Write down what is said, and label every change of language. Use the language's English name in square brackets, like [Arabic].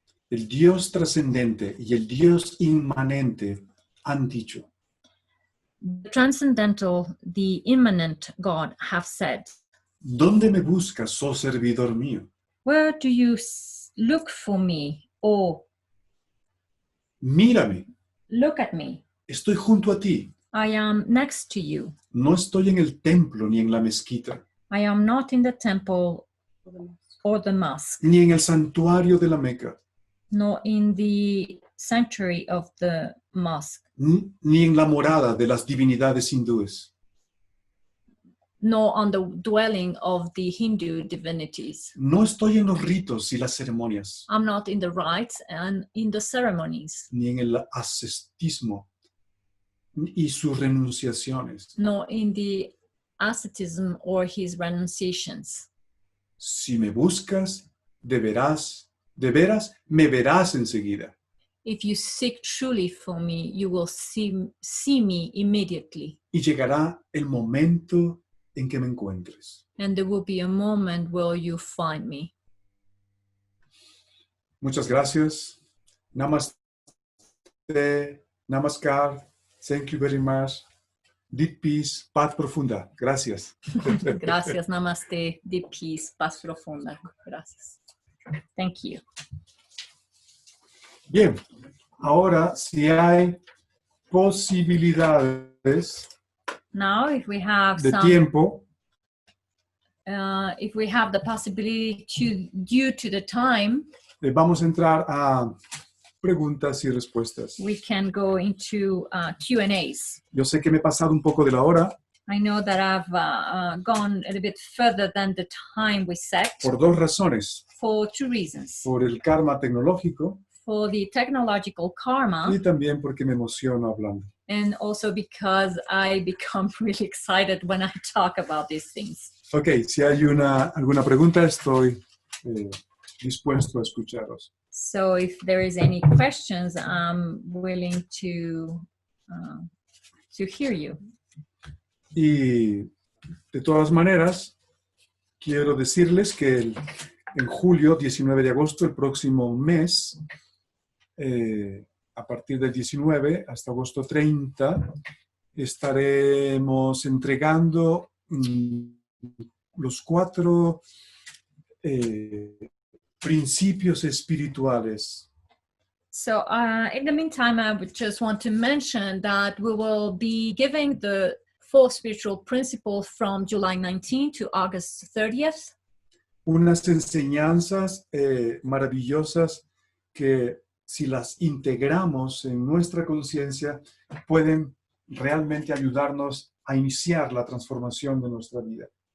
[Spanish] el Dios trascendente y el Dios inmanente han dicho, [English] The transcendental, the immanent God have said, [Spanish] ¿dónde me buscas, oh servidor mío? [English] where do you look for me? Oh, [Spanish] Mírame, [English] look at me. [Spanish] estoy junto a ti. [English] I am next to you. [Spanish] No estoy en el templo ni en la mezquita, [English] I am not in the temple or the mosque, [Spanish] ni en el santuario de la Meca, [English] nor in the sanctuary of the mosque, [Spanish] ni en la morada de las divinidades hindúes. [English] nor on the dwelling of the Hindu divinities. [Spanish] No estoy en los ritos y las ceremonias, [English] I'm not in the rites and in the ceremonies, [Spanish] ni en el ascetismo y sus renunciaciones. [English] nor in the asceticism or his renunciations. [Spanish] Si me buscas, de veras me verás enseguida. [English] If you seek truly for me, you will see me immediately. [Spanish] Y llegará el momento en que me encuentres. [English] And there will be a moment where you find me. [Spanish] Muchas gracias. Namaste. Namaskar. [English] Thank you very much. Deep peace, [Spanish] paz profunda. Gracias. Gracias, namaste, [English] deep peace, [Spanish] paz profunda. Gracias. [English] Thank you. [Spanish] Bien, ahora si hay posibilidades [English] Now, if we have [Spanish] de tiempo, [English] if we have the possibility due to the time, [Spanish] vamos a entrar a preguntas y respuestas. [English] we can go into Q&As. [Spanish] Yo sé que me he pasado un poco de la hora [English] I know that I've gone a little bit further than the time we set [Spanish] por dos razones. [English] for two reasons. [Spanish] Por el karma tecnológico [English] For the technological karma, [Spanish] y también porque me emociono hablando. [English] and also because I become really excited when I talk about these things. [Spanish] Ok, si hay alguna pregunta, estoy dispuesto a escucharos. [English] So if there is any questions, I'm willing to hear you. [Spanish] Y de todas maneras, quiero decirles que en julio, 19 de agosto, el próximo mes, a partir del 19 hasta agosto 30, estaremos entregando los 4 principios espirituales. [English] So in the meantime, I would just want to mention that we will be giving the 4 spiritual principles from July 19 to August 30th. [Spanish] Unas enseñanzas maravillosas que si las integramos en nuestra conciencia pueden realmente ayudarnos a iniciar la transformación de nuestra vida.